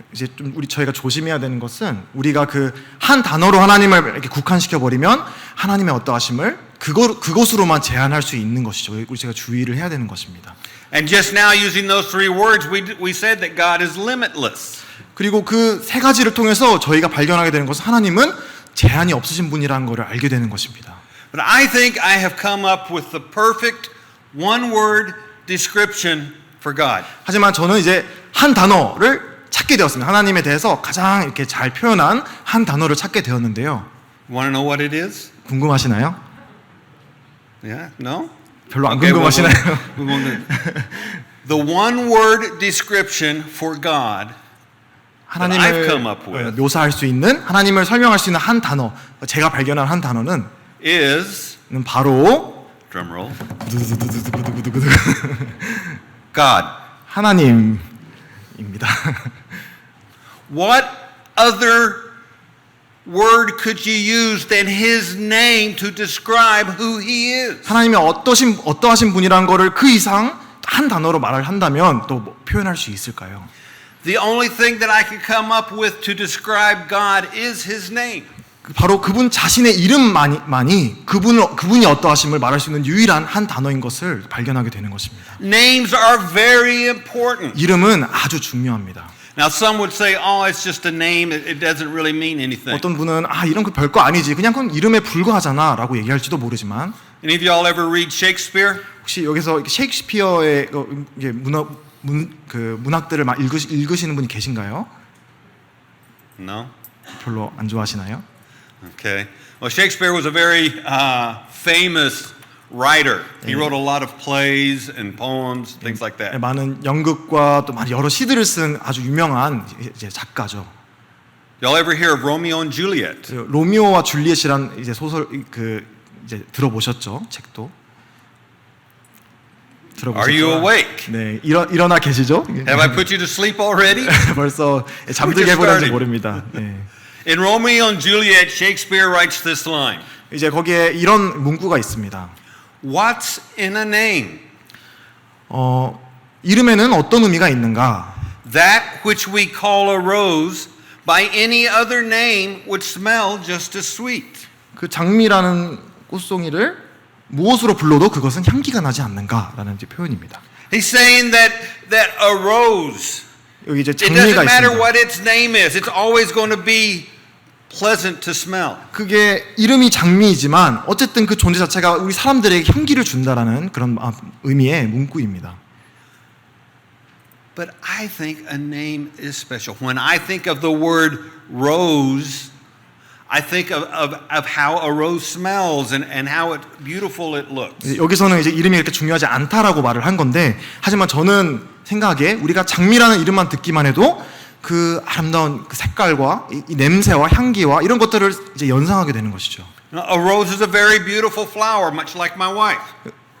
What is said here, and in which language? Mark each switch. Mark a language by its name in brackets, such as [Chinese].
[Korean] 이제 좀 저희가 조심해야 되는 것은 우리가 그 한 단어로 하나님을 이렇게 국한시켜 버리면 하나님의 어떠하심을 그것으로만 제한할 수 있는 것이죠. 우리 제가 주의를 해야 되는 것입니다. [English] And just now using those three words, we said that God is limitless. [Korean] 그리고 그 세 가지를 통해서 저희가 발견하게 되는 것은 하나님은 제한이 없으신 분이라는 것을 알게 되는 것입니다. [English] But I think I have come up with the perfect one-word description for God. [Korean] 하지만 저는 이제 한 단어를 찾게 되었습니다. 하나님에 대해서 가장 이렇게 잘 표현한 한 단어를 찾게 되었는데요. [English] Want to know what it is? [Korean] 궁금하시나요? [English] Yeah? No? [Korean] 별로 안 [English] Okay, [Korean] 궁금하시나요? [English] The one-word description for God I've come up [Korean] 하나님을 [English] with. [Korean] 묘사할 수 있는 하나님을 설명할 수 있는 한 단어, 제가 발견한 한 단어는 [English] is [Korean] 바로 [English] drum roll. 두두두두두두두두두. God. [Korean] 하나님입니다. [English] What other word could you use than His name to describe who He is? [Korean] 하나님이 어떠하신 분이란 거를 그 이상 한 단어로 말을 한다면 또 뭐 표현할 수 있을까요? [English] The only thing that I could come up with to describe God is His name. [Korean] 바로 그분 자신의 이름만이 그분이 어떠하심을 말할 수 있는 유일한 한 단어인 것을 발견하게 되는 것입니다. [English] Names are very important. [Korean] 이름은 아주 중요합니다. [English] Now some would say, "Oh, it's just a name. It doesn't really mean anything." [Korean] 어떤 분은 이런 거 별거 아니지, 그냥 그건 이름에 불과하잖아라고 얘기할지도 모르지만 [English] Any of y'all ever read Shakespeare? [Korean] 혹시 여기서 셰익스피어의 문학들을 막 읽으시는 분이 계신가요? [English] No. [Korean] 별로 안 좋아하시나요? [English] Okay. Well, Shakespeare was a very famous writer. He wrote a lot of plays and poems, things like that. [Korean] 많은 연극과 또 많은 여러 시들을 쓴 아주 유명한 이제 작가죠. [English] Y'all ever hear of Romeo and Juliet? [Korean] 로미오와 줄리엣이란 이제 소설 그 이제 들어보셨죠? 책도 들어보셨죠? [English] Are you awake? [Korean] 네, 일어나 계시죠? [English] Have I put you to sleep already? [Korean] 벌써 잠들게 해버렸는지 모릅니다. 네. [English] In Romeo and Juliet, Shakespeare writes this line. [Korean] 이제 거기에 이런 문구가 있습니다. [English] What's in a name? [Korean] 이름에는 어떤 의미가 있는가? [English] That which we call a rose by any other name would smell just as sweet. [Korean] 그 장미라는 꽃송이를 무엇으로 불러도 그것은 향기가 나지 않는가라는 이제 표현입니다. [English] He's saying that a rose, [Korean] 여기 이제 [English] it [Korean] 장미가 [English] doesn't matter [Korean] 있습니다. [English] what its name is, it's always going to be pleasant to smell. [Korean] 그게 이름이 장미이지만 어쨌든 그 존재 자체가 우리 사람들에게 향기를 준다라는 그런 의미의 문구입니다. [English] But I think a name is special. When I think of the word rose, I think of how a rose smells and how beautiful it looks. [Korean] 여기서는 이제 이름이 그렇게 중요하지 않다라고 말을 한 건데, 하지만 저는 생각에 우리가 장미라는 이름만 듣기만 해도 그 아름다운 그 색깔과 이 냄새와 향기와 이런 것들을 이제 연상하게 되는 것이죠. [English] A rose is a very beautiful flower, much like my wife.